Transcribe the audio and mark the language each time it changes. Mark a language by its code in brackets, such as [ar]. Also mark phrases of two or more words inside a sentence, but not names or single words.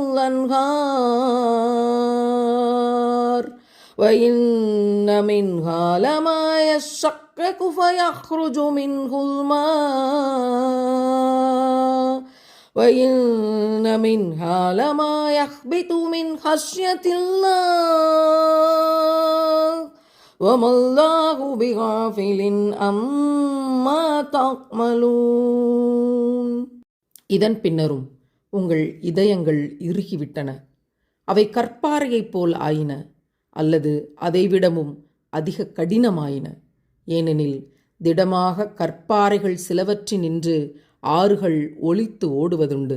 [ar] الأنهار وإن منها لما يشقق فيخرج منه الماء وإن منها لما يهبط من خشية الله وما الله بغافل عما تعملون. [ta] இதன் பின்னரும் உங்கள் இதயங்கள் இறுகிவிட்டன, அவை கற்பாறையைப் போல் ஆயின அல்லது அதைவிடவும் அதிக கடினமாயின. ஏனெனில் திடமாக கற்பாறைகள் சிலவற்றினின்று ஆறுகள் ஒலித்து ஓடுவதுண்டு.